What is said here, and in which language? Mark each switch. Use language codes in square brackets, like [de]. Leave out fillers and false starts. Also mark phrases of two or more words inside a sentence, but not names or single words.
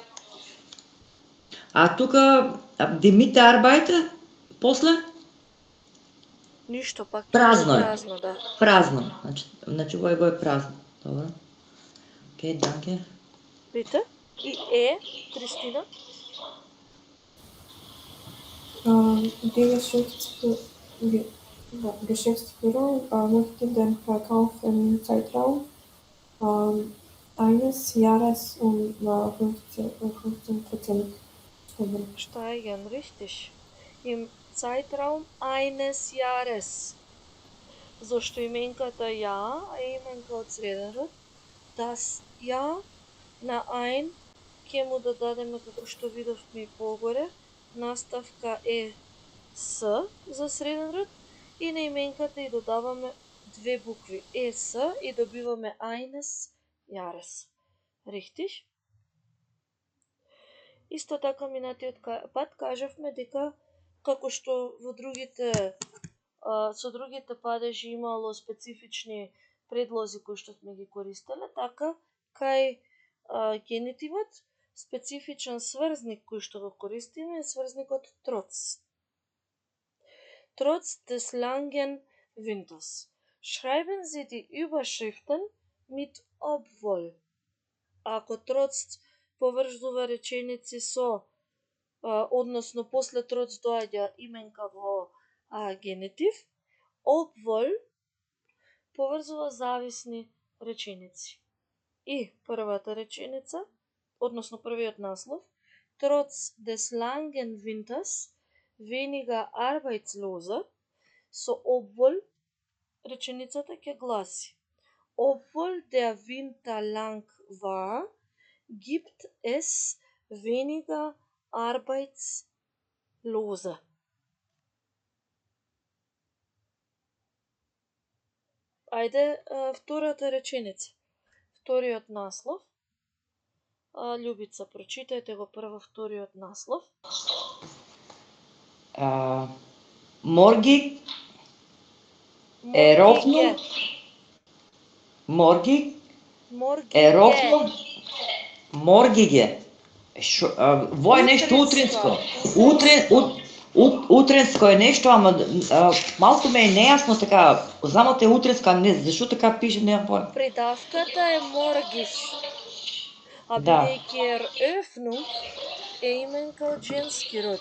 [mk] Тука [de] die Mitarbeiter [mk] после? Ништо, пак празно е. Празно, да. Празно. Значи во е празно. Добро. Окей, данке. Bitte? И Кристина? [de] Geschäftsführung möchte den Verkauf im Zeitraum eines Jahres 15% steigern, richtig. Im Zeitraum eines Jahres. [mk] Зашто именката ја е именка од среден род. Das ја на ein ќе му додадеме, како што видовме и погоре, наставка е с за среден род и на именката и додаваме две букви с и добиваме [de] eines Jahres. Richtig? [mk] Исто така минатиот пат кажавме дека како што во со другите падежи имало специфични предлози кои што сме ги користеле, така кај генитивот специфичен сврзник кој што го користиме е сврзникот trotz. [de] Trotz des langen Winters. Schreiben Sie die Überschriften mit obwohl. [mk] Ако trotz поврзува реченици со, односно после trotz доаѓа именка во генитив, obwohl поврзува зависни реченици. И првата реченица, односно првиот наслов, [de] trotz des langen Winters weniger arbeitslose, со obwohl [mk] реченицата ќе гласи: [de] Obwohl der Winter lang war, gibt es weniger Arbeitslose. [mk] Ајде, втората реченица. Вториот наслов. Љубица, прочитајте го прво вториот наслов. [de] Morgen eröffnung. Morgen eröffnung. Morgige. [mk] Во е нешто утринско. Утринско е нешто, ама малку ме е нејасно така. Знам те утринско, а не, зашто така пише, немам појма. Придавката е morgisch. А бидејќи eröffnung е именка од женски род.